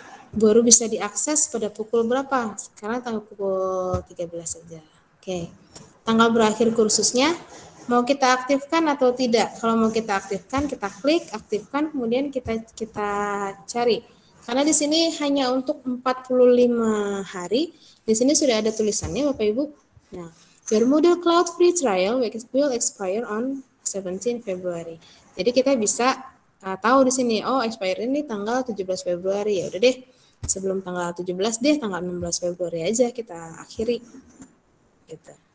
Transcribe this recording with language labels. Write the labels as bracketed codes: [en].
[id] Baru bisa diakses pada pukul berapa? Sekarang tanggal pukul 13 saja. Oke. Tanggal berakhir kursusnya mau kita aktifkan atau tidak? Kalau mau kita aktifkan, kita klik aktifkan, kemudian kita cari. Karena di sini hanya untuk 45 hari. Di sini sudah ada tulisannya Bapak Ibu. [en] Nah, your Moodle Cloud free trial will expire on 17 February. [id] Jadi kita bisa tahu di sini, oh expire ini tanggal 17 Februari. Ya udah deh, sebelum tanggal 17 deh, tanggal 16 Februari aja kita akhiri. Gitu.